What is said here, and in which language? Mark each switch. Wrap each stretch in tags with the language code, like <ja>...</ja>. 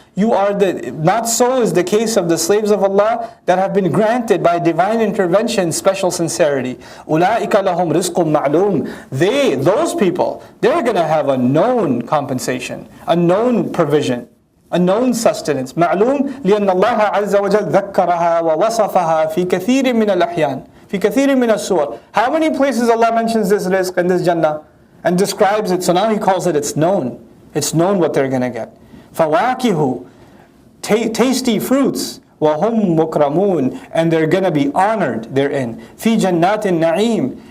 <en>You are not so is the case of the slaves of Allah that have been granted by divine intervention special sincerity.</en> <ar>أُولَٰئِكَ لَهُمْ رِزْقٌ مَعْلُومٌ.</ar> <en>Those people, they're going to have a known compensation, a known provision, a known sustenance.</en> <ar>معلوم لأن الله عز وجل ذكرها ووصفها في كثير من الأحيان في كثير من السور.</ar> <en>How many places Allah mentions this rizq and this Jannah and describes it? So now He calls it, it's known. It's known what they're going to get. فَوَاكِهُ. Tasty fruits.</en> <ar>وَهُمْ مُكْرَمُونَ.</ar> <en>And they're going to be honored therein.</en> <ar>فِي جَنَّاتِ النَّعِيمِ.</ar>